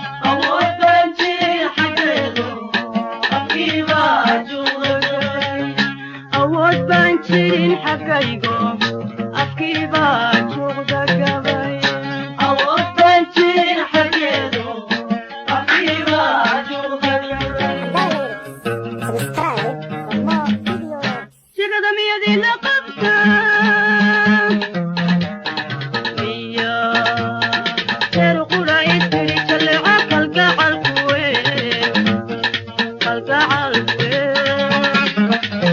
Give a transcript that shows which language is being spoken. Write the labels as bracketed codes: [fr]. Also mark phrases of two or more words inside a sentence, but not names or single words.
[so] Awood baan jirin xaggaygo, afkii baa tuuqda gabay. Awood baan jirin xaggaygo, afkii baa juuqda gabay. Awood baan jirin xaggaygo, afkii baa juuqda gabay. [en] Subscribe for more videos. [so] Sigada miyadii la qabtaa? Miyaa reer qura istiri jalleeca kalgacalku weyn? Kalgacal weyn.